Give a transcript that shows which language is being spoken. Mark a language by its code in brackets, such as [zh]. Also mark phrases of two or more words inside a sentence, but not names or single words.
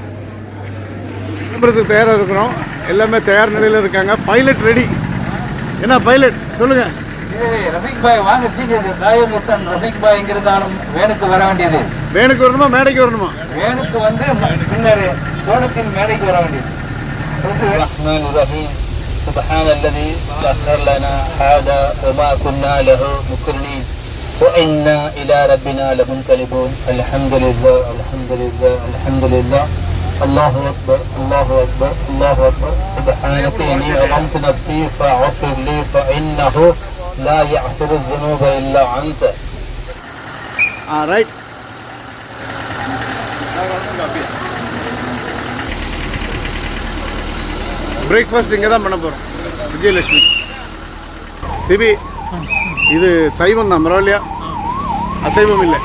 [ta] தயாரா இருக்கிறோம். எல்லாமே தயார் நிலையில இருக்காங்க. [en] pilot ready. [ta] என்ன பைலட் சொல்லுங்க. ரஃபீக் பாய் வாங்க. ரஃபீக் பாய் எங்கிருந்தாலும் வேனுக்கு வர வேண்டியது. வேனுக்கு வரணுமா மேடைக்கு வரணுமா? வேனுக்கு வந்து பின்னர் கோணத்தின் மேடைக்கு வர வேண்டியது. [ar] سبحان الذي سخر لنا هذا وما كنا له مقرنين وإنا إلى ربنا لمنقلبون. الحمد لله الحمد لله الحمد لله. الله أكبر الله أكبر الله أكبر. سبحانك إني ظلمت نفسي فاغفر لي فإنه لا يغفر الذنوب إلا أنت. [ta] ரைட். பிரேக்ஃபாஸ்ட் இங்கே தான் பண்ண போகிறோம். விஜயலட்சுமி டிபி இது சைவம் தான், பரவாயில்லையா? அசைவம் இல்லை.